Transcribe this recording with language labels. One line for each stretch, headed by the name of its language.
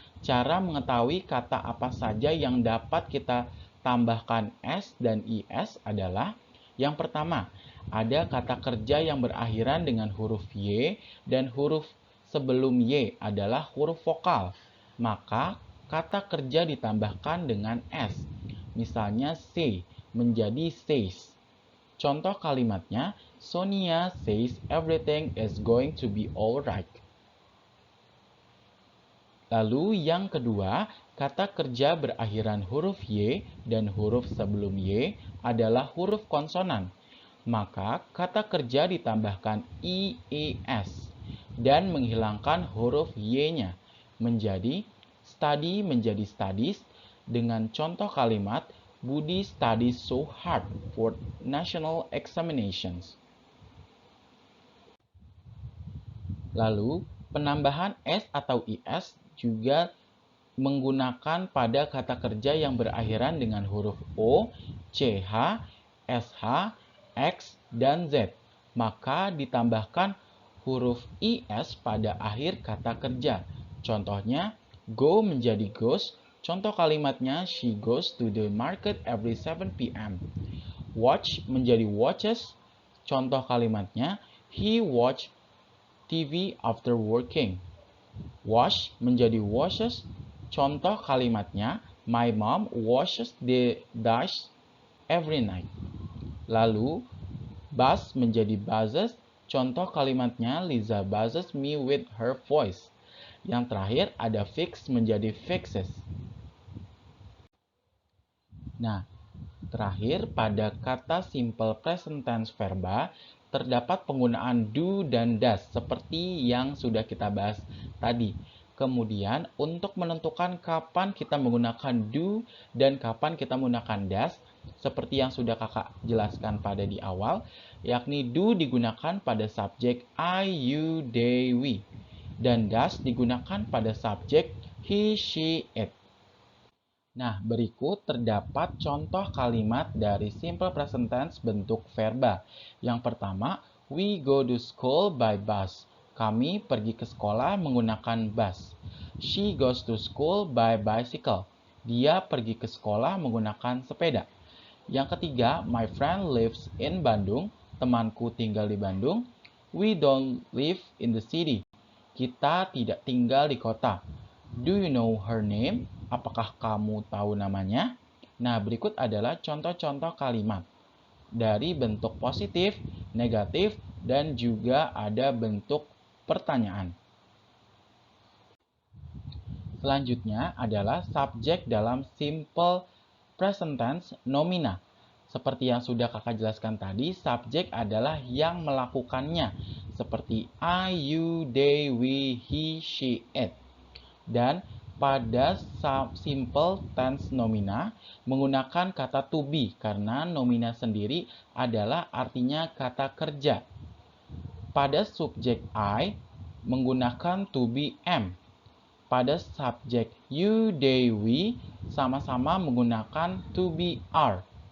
Indonesian: Cara mengetahui kata apa saja yang dapat kita tambahkan S dan IS adalah yang pertama, ada kata kerja yang berakhiran dengan huruf Y dan huruf sebelum Y adalah huruf vokal. Maka kata kerja ditambahkan dengan S. Misalnya say menjadi says. Contoh kalimatnya,
English: Sonia says everything is going to be alright.
Indonesian: Lalu yang kedua, kata kerja berakhiran huruf Y dan huruf sebelum Y adalah huruf konsonan. Maka kata kerja ditambahkan IES dan menghilangkan huruf Y-nya. Menjadi study menjadi studies dengan contoh kalimat
English: Budi studies so hard for national examinations.
Indonesian: Lalu penambahan S atau IS juga menggunakan pada kata kerja yang berakhiran dengan huruf O, CH, SH, X, dan Z. Maka ditambahkan huruf IS pada akhir kata kerja. Contohnya, go menjadi goes. Contoh kalimatnya,
English: she goes to the market every 7 p.m. Watch menjadi watches.
Indonesian: Contoh kalimatnya,
English: he watch TV after working. Wash menjadi washes.
Indonesian: Contoh kalimatnya,
English: my mom washes the dishes every night. Lalu, buzz menjadi buzzes.
Indonesian: Contoh kalimatnya,
English: Liza buzzes me with her voice.
Indonesian: Yang terakhir ada fix menjadi fixes. Nah, terakhir pada kata simple present tense verba, terdapat penggunaan do dan does seperti yang sudah kita bahas tadi. Kemudian untuk menentukan kapan kita menggunakan do dan kapan kita menggunakan does, seperti yang sudah kakak jelaskan pada di awal, yakni do digunakan pada subjek I, you, they, we. Dan does digunakan pada subjek he, she, it. Nah, berikut terdapat contoh kalimat dari simple present tense bentuk verba. Yang pertama,
English: we go to school by bus.
Indonesian: Kami pergi ke sekolah menggunakan bus.
English: She goes to school by bicycle.
Indonesian: Dia pergi ke sekolah menggunakan sepeda. Yang ketiga,
English: my friend lives in Bandung.
Indonesian: Temanku tinggal di Bandung.
English: We don't live in the city.
Indonesian: Kita tidak tinggal di kota.
English: Do you know her name?
Indonesian: Apakah kamu tahu namanya? Nah, berikut adalah contoh-contoh kalimat dari bentuk positif, negatif, dan juga ada bentuk pertanyaan. Selanjutnya adalah subjek dalam simple present tense nomina. Seperti yang sudah kakak jelaskan tadi, subjek adalah yang melakukannya. Seperti I, you, they, we, he, she, it. Dan pada simple tense nomina menggunakan kata to be karena nomina sendiri adalah artinya kata kerja. Pada subjek I menggunakan to be am. Pada subjek you, they, we sama-sama menggunakan to be are.